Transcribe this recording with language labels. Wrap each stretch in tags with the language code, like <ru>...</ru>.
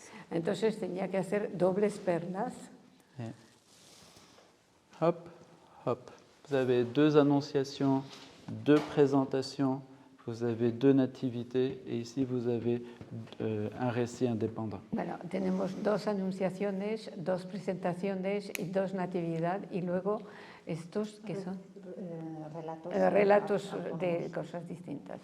<es>Entonces tenía que hacer dobles perlas. Hop, hop.</es> <fr>Vous avez deux annonciations, deux présentations, vous avez deux nativités et ici vous avez un récit indépendant.</fr> <es>Bueno, tenemos dos anunciaciones, dos presentaciones y dos natividad y luego estos que son relatos de cosas distintas.</es>